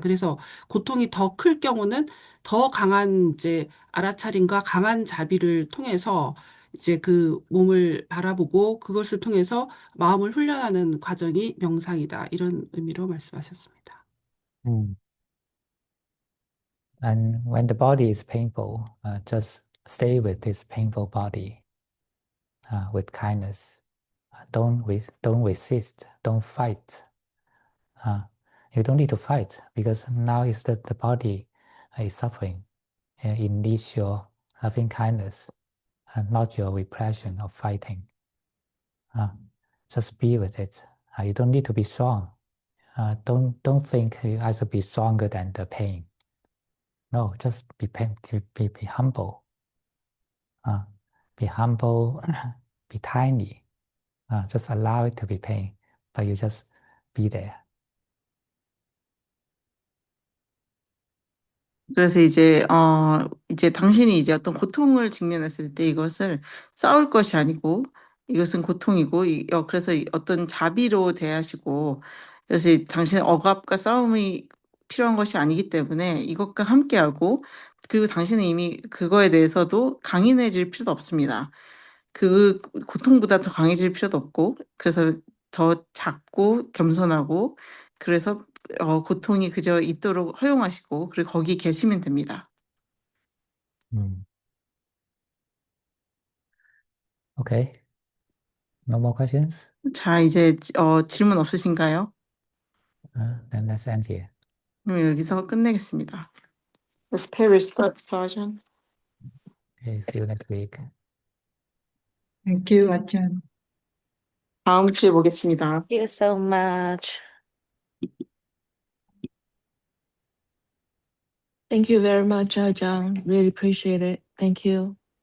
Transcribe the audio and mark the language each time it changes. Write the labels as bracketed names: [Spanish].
[Korean] 그래서 고통이 더 클 경우는 더 강한 이제 알아차림과 강한 자비를 통해서 이제 그 몸을 바라보고 그것을 통해서 마음을 훈련하는 과정이 명상이다. 이런 의미로 말씀하셨습니다. [English] And when the body is painful, just stay with this painful body with kindness. Don't resist. Don't fight. You don't need to fight because now is that the body is suffering. It needs your loving kindness and not your repression or fighting. Just be with it. You don't need to be strong. Don't think I should be stronger than the pain. No, just be humble. Be humble, be tiny. Just allow it to be pain, but you just be there. [Korean] 그래서 이제 당신이 이제 어떤 고통을 직면했을 때 이것을 싸울 것이 아니고 이것은 고통이고, 그래서 어떤 자비로 대하시고, 그래서 당신의 억압과 싸움이 필요한 것이 아니기 때문에 이것과 함께하고, 그리고 당신은 이미 그거에 대해서도 강인해질 필요도 없습니다. 그 고통보다 더 강해질 필요도 없고, 그래서 더 작고 겸손하고, 그래서 고통이 그저 있도록 허용하시고, 그리고 거기 계시면 됩니다. [English] Okay. No more questions? [Korean] 자, 이제 질문 없으신가요? [English] Then let's end here. [Korean] 그럼 여기서 끝내겠습니다. [English] Let's pay respect, Sergeant. Okay, see you next week. Thank you, 아전. [Korean] 다음 주에 보겠습니다. [English] Thank you so much. Thank you very much, Ajahn. Really appreciate it. Thank you.